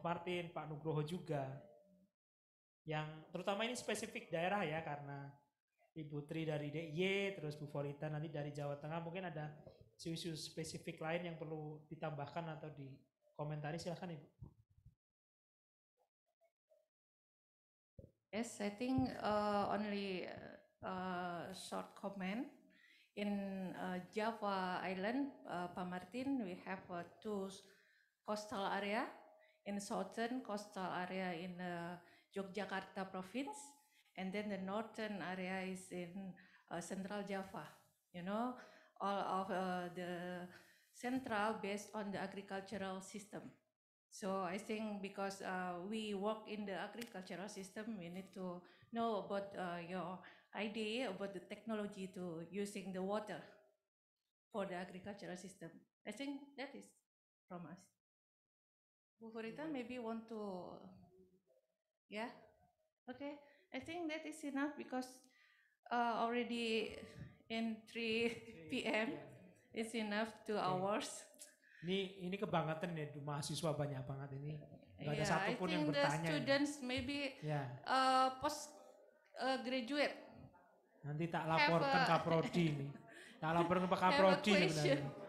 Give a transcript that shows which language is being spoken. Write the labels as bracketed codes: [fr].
[id] Martin, Pak Nugroho juga. Yang terutama ini spesifik daerah ya, karena Ibu Tri dari DIY, terus Bu Forita nanti dari Jawa Tengah, mungkin ada isu-isu spesifik lain yang perlu ditambahkan atau dikomentari, silahkan Ibu. [en] Yes, I think only short comment. In Java Island, Pak Martin, we have two coastal area. In southern coastal area in Yogyakarta province, and then the northern area is in Central Java. You know, all of the central based on the agricultural system. So I think because we work in the agricultural system, we need to know about your idea about the technology to using the water for the agricultural system. I think that is from us. Bu Furita maybe want to, yeah, okay. I think that is enough because already in 3 p.m. It's enough 2 hours. [id] Ini kebangetan ya, mahasiswa banyak banget ini. Gak ada Yeah, satupun yang bertanya. [en] I think the students [id] ini. [en] maybe post graduate. [id] Nanti tak laporkan Kaprodi ini. Tak laporkan Pak Kaprodi sebenarnya.